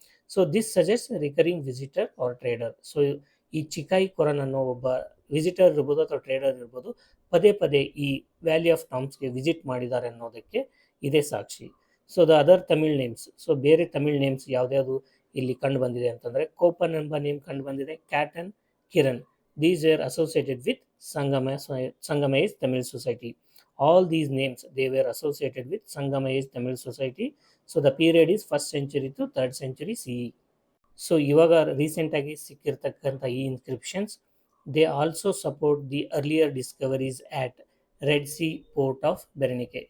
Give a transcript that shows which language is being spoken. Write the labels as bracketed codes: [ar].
[en] So this suggest recurring visitor or trader. [kn] So ಈ ಚಿಕಾಯಿ ಕೊರನ್ ಅನ್ನೋ ಒಬ್ಬ ವಿಸಿಟರ್ ಇರ್ಬೋದು ಅಥವಾ ಟ್ರೇಡರ್ ಇರ್ಬೋದು, ಪದೇ ಪದೇ ಈ ವ್ಯಾಲಿ ಆಫ್ ಟಾಂಬ್ಸ್ಗೆ ವಿಸಿಟ್ ಮಾಡಿದ್ದಾರೆ ಅನ್ನೋದಕ್ಕೆ ಇದೇ ಸಾಕ್ಷಿ. [en] so the other Tamil names, [kn] so ಬೇರೆ ತಮಿಳ್ ನೇಮ್ಸ್ ಯಾವ್ದ್ಯಾವುದು ಇಲ್ಲಿ ಕಂಡು ಬಂದಿದೆ ಅಂತಂದರೆ ಕೋಪನ್ ಎಂಬ ನೇಮ್ ಕಂಡು ಬಂದಿದೆ, ಕ್ಯಾಟನ್, Kiran. [en] These were associated with Sangamese Tamil Society. All these names they were associated with Sangamese Tamil Society. So the period is 1st century to 3rd century CE. [kn] So ಇವಾಗ ರೀಸೆಂಟಾಗಿ ಸಿಕ್ಕಿರ್ತಕ್ಕಂಥ ಈ inscriptions [en] They also support the earlier discoveries at Red Sea port of Berenike.